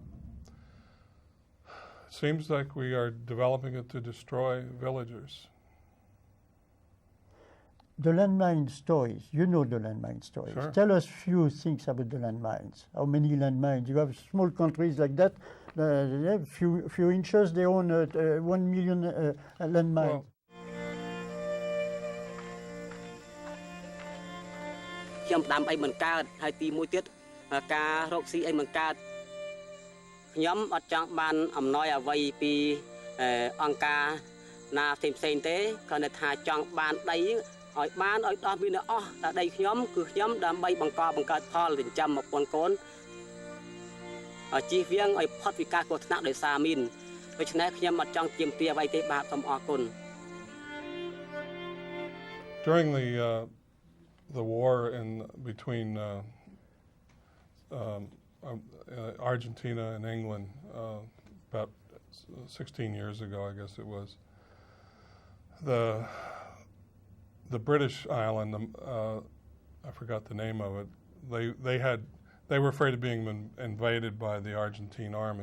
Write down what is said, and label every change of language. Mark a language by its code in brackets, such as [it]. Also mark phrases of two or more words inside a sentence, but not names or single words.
[en] It seems like we are developing it to destroy villagers. The landmine stories, you know the landmine stories. Sure. Tell us few things about the landmines. How many landmines? You have small countries like that, few inches, they own 1 million landmines. [km] ខ្ញុំដាំអីមិនកើតហើយទីមួយទៀតការរកស៊ីអីមិនកើតខ្ញុំអត់ចង់បានអំណោយអ្វីពីអង្គការណាផ្សេងទេគ្រាន់តែថាចង់បានដីឲ្យបានឲ្យដល់វានៅអស់តែដីខ្ញុំគឺខ្ញុំដើម្បីបង្កើតផលចិញ្ចឹមមកប៉ុនកូនជៀសវាងឲ្យផុតពីការគ្រោះថ្នាក់ដោយសារមីនដូច្នេះខ្ញុំអត់ចង់ទាមទារអ្វីទេបាទសូមអរគុណ [en] During the war between Argentina and England about 16 years ago, I guess it was, the British island, I forgot the name of it, they were afraid of being invaded by the Argentine army.